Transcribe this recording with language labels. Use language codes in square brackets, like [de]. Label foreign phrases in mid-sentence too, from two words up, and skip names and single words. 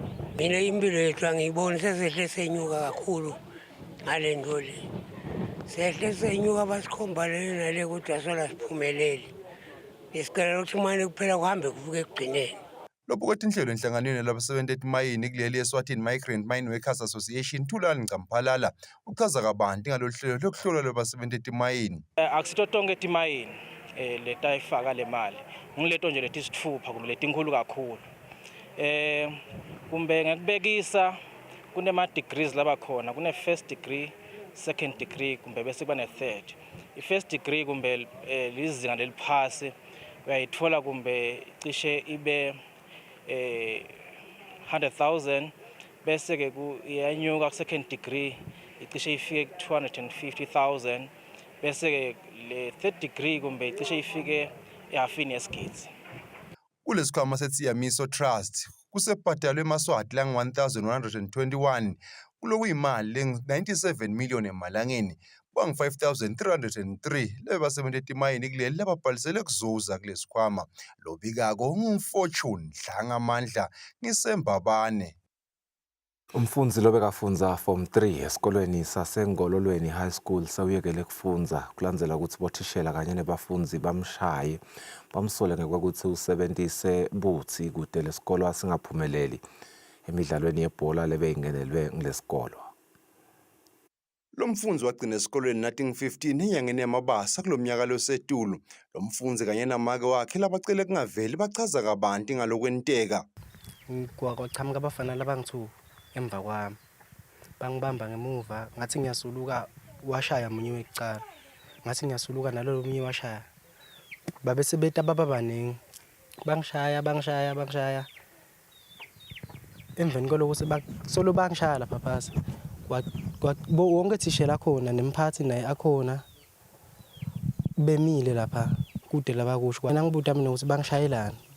[ss] mina impilo yethu angiyiboni sesehle senyuka kakhulu ngale nto le sehle senyuka basikhomba leli nale kodwa sola siphumelele isicela ukuthi manje kuphela kuhambe kuvuke ekugcineni Lokhu kwethi inhlelo enhlanganweni labasebenzi emayini kuleli Eswatini Migrant Mine Workers Association Thulani Ncamphalala uchaza kabanti ngalolu hlelo lokuhlola labasebenzi emayini. Akusito tonke timayini leta ifaka le mali. Ngileto nje leti sithupha kumbe leti inkulu kakhulu. Kumbe ngekubekisa kunema degrees laba khona, kune [en] first degree, second degree [ss] kumbe bese kuba ne third. I [en] first degree [ss] kumbe lizinga leliphasi uyayithola kumbe cishe ibe 100,000 bese ke iyanyuka ku [en] second degree [ss] icishe ifike 250,000 bese ke le [en] third degree [ss] kumbe icishe ifike ehafini yesigidi. Kulesikhwama seTsiyamiso Trust kusebhadalwe eMaswati lang 1121 kulokuyimali leng97 million emalangeni bang 5303 lebasebenzi emayini kuleli lababhalisele kuzuza kulesikhwama lobikako ngumfortune dlangamandla ngisembabane. Umfundzi lobekafunza form 3 esikolweni sasengololweni high school sawuyekele kufunza kulandzela ukuthi bothishela kanye nebafundzi bamshaye bamsole ngekwakuthi usebentise buthi kude lesikolo asingaphumeleli emidlalweni yebhola lebeyingenelwe ngilesikolo. Lo mfundzi wagcina esikolweni nating 15 enyangeni yamabasa kulomnyaka losetulu. Lo mfundzi kanye namake wakhe labacele kungaveli bachaza kabanti ngalokwenteka. Kwachamuka abafana labangithu emva kwami bangibamba ngemuva ngathi ngiyasuluka washaya munye wecala ngathi ngiyasuluka nalo munye washaya babe sebeta baba baningi bangishaya emveni koloko solo bangishaya lapha phasi wonke thishela khona nemphathi naye akhona bemile lapha kude labakusho kwana ngibuta mina ukuthi bangishayelana